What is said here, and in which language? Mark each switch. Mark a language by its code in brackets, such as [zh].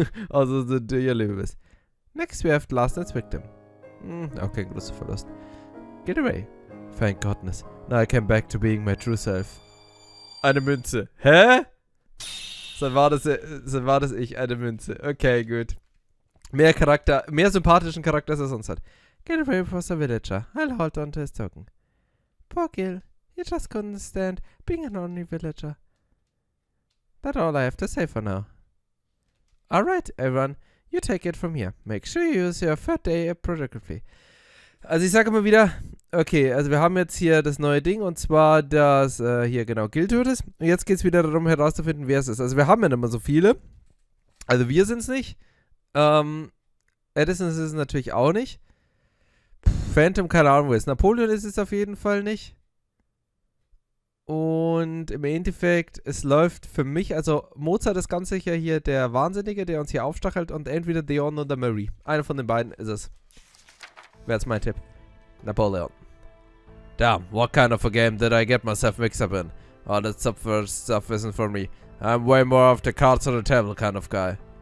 [de] Also sind ihr Liebes. [en] Next we have last night's victim. Okay, [de] großer Verlust. [en] Get away. Thank goodness. Now I came back to being my true self. [de] Eine Münze. Hä? So war das ich, eine Münze. Okay, gut. Mehr Charakter, mehr sympathischen Charakter, als er sonst hat. [en] Get away from the villager. I'll hold on to his token. Poor Gil. He just couldn't stand being an only villager. That's all I have to say for now. Alright, everyone. You take it from here. Make sure you use your third day productively. [de] Also ich sage mal wieder, okay, also wir haben jetzt hier das neue Ding und zwar das, hier genau, Gil tut es. Und jetzt geht es wieder darum herauszufinden, wer es ist. Also wir haben ja nicht mehr so viele. Also wir sind es nicht. Edison ist es natürlich auch nicht. Phantom, keine Ahnung, wo ist. Napoleon ist es auf jeden Fall nicht. Und im Endeffekt, es läuft für mich, also Mozart ist ganz sicher hier der Wahnsinnige, der uns hier aufstachelt und entweder Dion oder Marie. Einer von den beiden ist es. Wäre jetzt mein Tipp. Napoleon. [en] Damn, what kind of a game did I get myself mixed up in? Oh, that stuff isn't for me. I'm way more of the cards on the table kind of guy.